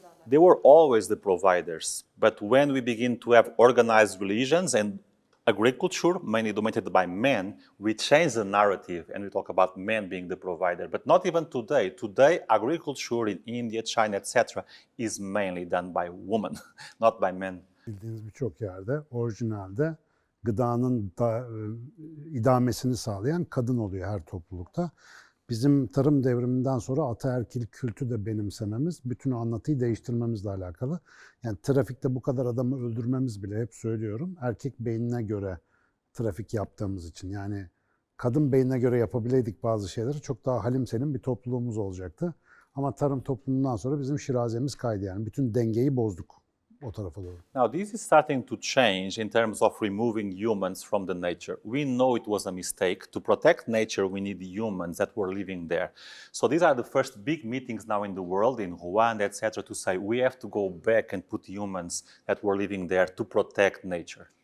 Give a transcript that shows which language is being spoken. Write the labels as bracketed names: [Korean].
[English] They were always the providers, but when we begin to have organized religions and agriculture, mainly dominated by men, we change the narrative and we talk about men being the provider. But not even today. Today, agriculture in India, China, etc. is mainly done by women, not by men. [Turkish] Bildiğiniz birçok yerde orijinalde gıdanın idamesini sağlayan kadın oluyor her toplulukta. Bizim tarım devriminden sonra ataerkil kültü de benimsememiz, bütün o anlatıyı değiştirmemizle alakalı. Yani trafikte bu kadar adamı öldürmemiz bile, hep söylüyorum, erkek beynine göre trafik yaptığımız için. Yani kadın beynine göre yapabileydik bazı şeyleri, çok daha halim selim bir topluluğumuz olacaktı. Ama tarım toplumundan sonra bizim şirazemiz kaydı, yani bütün dengeyi bozduk o tarafa doğru. [English] Now, this is starting to change in terms of removing humans from the nature. We know it was a mistake. To protect nature, we need humans that were living there. So these are the first big meetings now in the world, in Rwanda, etc., to say we have to go back and put humans that were living there to protect nature.